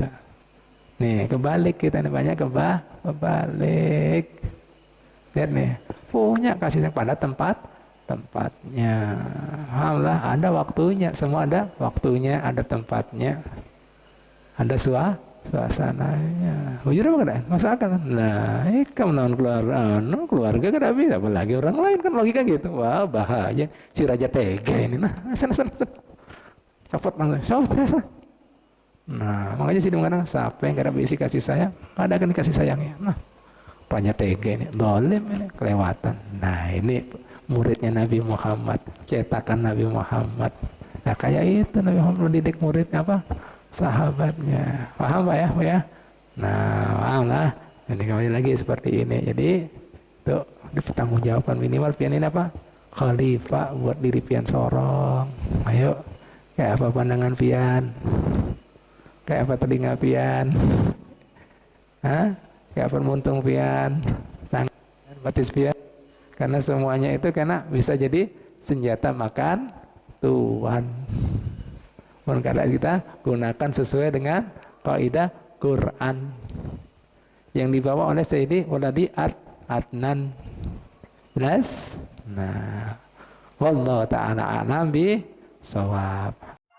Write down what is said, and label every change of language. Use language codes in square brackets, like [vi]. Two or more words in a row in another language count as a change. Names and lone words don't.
[bjn] Nih kebalik kita ini banyak kebalik. Lihat nih, punya kasih sayang pada tempatnya. Alhamdulillah ada waktunya, semua ada waktunya, ada tempatnya, ada suasananya. Bujur apa kada? Masuk akal kan? Nah, Ikam lawan keluarga kada bisa, apalagi orang lain kan logika gitu. Wah, bahaya. Si Raja Tega ini. Nah, sana. Copot langsung. Nah, makanya sih mengatakan siapa yang kada bisa kasih sayang, kada akan dikasih sayangnya. Nah, Raja Tega ini, dolim ini, kelewatan. Nah, ini muridnya Nabi Muhammad, cetakan Nabi Muhammad. Nah, kayak itu Nabi Muhammad mendidik muridnya apa? Sahabatnya. Paham Pak ya? Nah, paham lah. Ini kembali lagi seperti ini. Jadi itu dipertanggungjawabkan minimal pian ini apa? Khalifah buat diri pian sorong. Ayo, kayak apa pandangan pian? Kayak apa telinga pian? Kayak apa muntung pian? Tangan, batis pian? Karena semuanya itu karena bisa jadi senjata makan Tuhan. Kalau kita gunakan sesuai dengan kaidah Quran yang dibawa oleh Sayyidi Waladi Adnan. Jelas? Nah, [ar] wallahu ta'ala a'lam bi shawab.